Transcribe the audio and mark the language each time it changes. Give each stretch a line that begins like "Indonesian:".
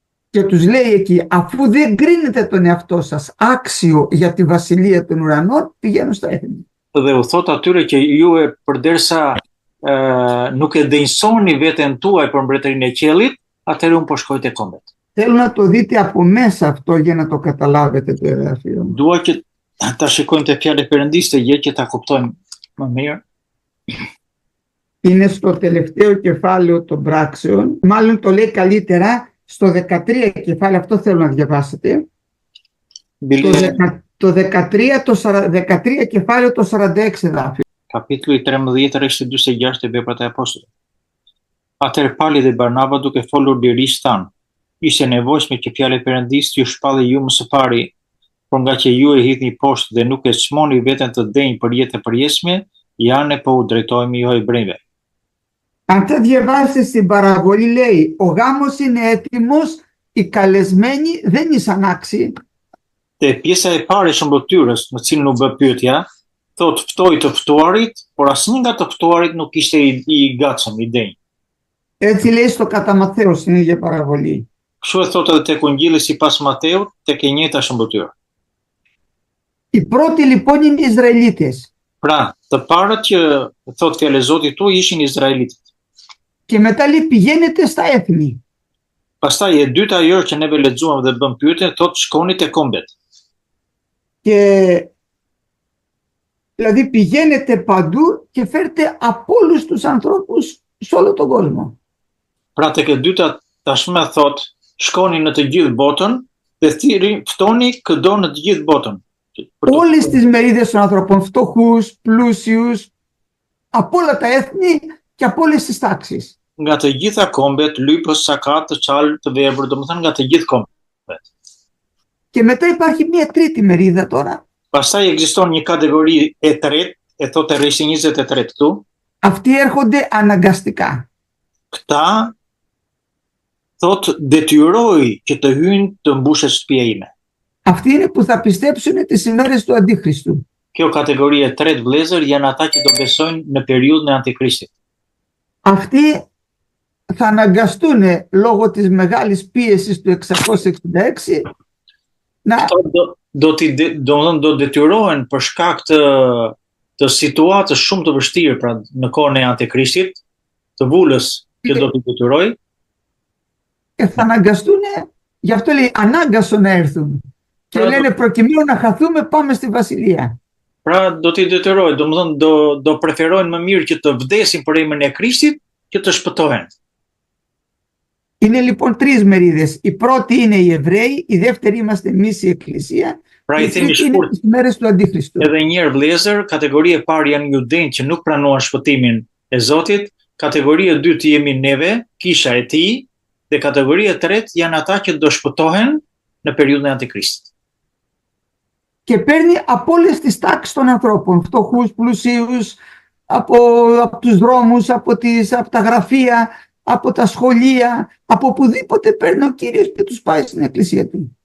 Greek: Και τους λέει εκεί, αφού δεν κρίνετε τον εαυτό σας άξιο για τη βασιλεία των ουρανών, πηγαίνω στα έθνη.
Albanian: Dhe u thot atyre që ju përderisa nuk e denjsoni veten tuaj për mbretërinë e qiellit, atëherë unë po shkoj te kombet.
Greek: Θέλω να το δείτε από μέσα αυτό για να το καταλάβετε το εδάφιο.
Albanian: Dua që ta shikojmë te fjalët e Perëndisë të gjë që ta kuptojmë më mirë.
Greek: Είναι στο τελευταίο κεφάλαιο των πράξεων, μάλλον το λέει καλύτερα στο 13 κεφάλαιο, αυτό θέλω να διαβάσετε. Το 13 κεφάλαιο το 46 εδάφιο.
Albanian: Kapitulli 13, rreshti 46 e veprat e apostullit. Atëherë Pali dhe Barnaba duke folur lirisht thanë: "Ishte nevojshme që fjalët e Perëndisë t'ju shpallej ju më së pari, por nga që ju e hidhni poshtë dhe nuk e çmoni veten të denjë për jetë e përjetshme, janë po u drejtohemi jo hebrejve."
Greek: Αν θα διαβάσετε στην παραβολή λέει, ο γάμος είναι έτοιμος, οι καλεσμένοι δεν είναι ανάξιοι.
Albanian: Te pjesa e parë e shëmbëtyrës, në cilën u bë pyetja, thot ftoi të ftuarit, por asnjë nga të ftuarit nuk ishte i gatshëm, i denj.
Greek: Έτσι λέει στο κατά Ματθαίος στην ίδια παραβολή.
Albanian: Kështu e thot edhe tek Ungjilli sipas Mateut, tek e njëjta shëmbëtyrë.
Greek: Οι πρώτοι λοιπόν είναι οι Ισραηλίτες.
Albanian: Pra, të parët që thot fjalë e Zotit tu ishin izraelitët.
Greek: Και μετά λέει πηγαίνετε στα έθνη.
Albanian: Pastaj e dyta ajo që neve lexuam dhe bëm pyetje, thot shkoni te kombet.
Greek: Και δηλαδή πηγαίνετε παντού και φέρτε από όλους τους ανθρώπους σε όλο τον κόσμο.
Albanian: Pra tek e dyta tashmë thot shkoni në të gjithë botën dhe ftoni këdo në të gjithë botën.
Greek: Όλες τις μερίδες των ανθρώπων, φτωχούς, πλούσιους, από όλα τα έθνη και από όλες τις τάξεις.
Albanian: Nga të gjitha kombet, lypës, sakat, të qalë, të verbër, domethënë nga të gjithë kombet.
Greek: Και μετά υπάρχει μια τρίτη μερίδα τώρα.
Albanian: Pastaj ekziston një kategori e tretë, e thotë rreshi 23 këtu.
Greek: Αυτοί έρχονται αναγκαστικά.
Albanian: Këta thot detyroj që të hyjnë të mbushet shtëpia ime.
Greek: Αυτοί είναι που θα πιστέψουν τις ημέρες του Αντίχριστου.
Albanian: Kjo kategori e tretë vëllezër janë ata që do besojnë në periudhën e Antikrishtit.
Greek: Αυτοί θα αναγκαστούν λόγω της μεγάλης πίεσης του 666 να
Albanian: Do detyrohen për shkak të situatës shumë të vështirë pra në kohën e Antikrishtit, të vulës që do t'i detyroj.
Greek: Και θα αναγκαστούν, γι' αυτό λέει ανάγκασον να έρθουν. Και λένε προκειμένου να χαθούμε πάμε στη βασιλεία.
Albanian: Pra do t'i detyroj, domethënë do preferojnë më mirë që të vdesin për emrin e Krishtit që të shpëtohen.
Greek: Είναι λοιπόν τρεις μερίδες. Η πρώτη είναι οι Εβραίοι, η δεύτερη είμαστε εμείς η Εκκλησία,
Albanian: Pra
Greek: και
Albanian: i
Greek: η
Albanian: themi
Greek: τρίτη είναι
Albanian: shkurt
Greek: τις ημέρες του Αντίχριστου.
Albanian: edhe një herë vëllezër, kategoria e parë janë judejnë që nuk pranuan shpëtimin e Zotit, kategoria e dytë jemi neve, kisha e tij, dhe kategoria e tretë janë ata që do shpëtohen në periudhën e Antikrishtit.
Greek: Και παίρνει από όλες τις τάξεις των ανθρώπων, φτωχούς, πλουσίους, από τους δρόμους, από τα γραφεία, από τα σχολεία, από οπουδήποτε παίρνει ο Κύριος και τους πάει στην εκκλησία του.